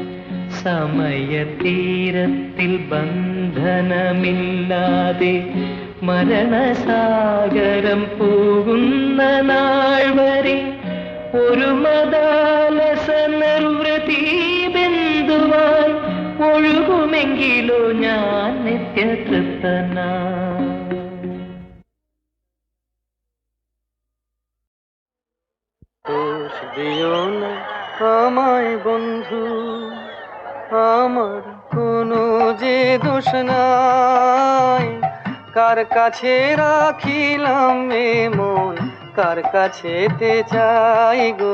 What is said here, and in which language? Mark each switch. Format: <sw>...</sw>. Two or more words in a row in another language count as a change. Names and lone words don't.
<ml>സമയതീരത്തിൽ ബന്ധനമില്ലാതെ മരണസാഗരം പോകുന്ന നാൾ വരെ ഒരു മദാലസ നിർവൃതി ബിന്ദുവായി ഒഴുകുമെങ്കിലോ ഞാൻ നിത്യതൃപ്തനാം.</ml> <bn>দোষ দিও না আমায় বন্ধু, আমার কোনো যে দোষ নাই। কার কাছে রাখিলাম এ মন, কার কাছেতে চাই গো।</bn>